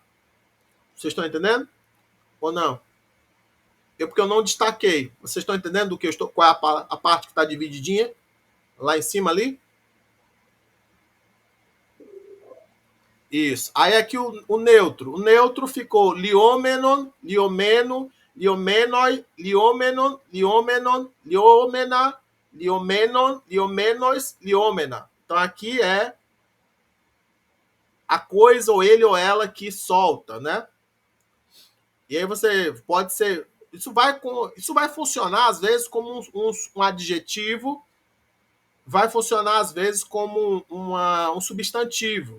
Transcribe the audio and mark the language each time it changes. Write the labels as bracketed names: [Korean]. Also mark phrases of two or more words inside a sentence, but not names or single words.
[Portuguese] Vocês estão entendendo? Ou não? Porque eu não destaquei. Vocês estão entendendo do que qual é a parte que está divididinha? Lá em cima ali? Isso. Aí aqui o neutro. O neutro ficou [Greek] λυόμενον, λυομένου, λυομένῳ, λυόμενον, λυόμενον, λυόμενα, λυομένων, λυομένοις, λυόμενα. [Portuguese] Então aqui é a coisa ou ele ou ela que solta, né? E aí você pode ser... Isso vai funcionar, às vezes, como um adjetivo, vai funcionar, às vezes, como um substantivo.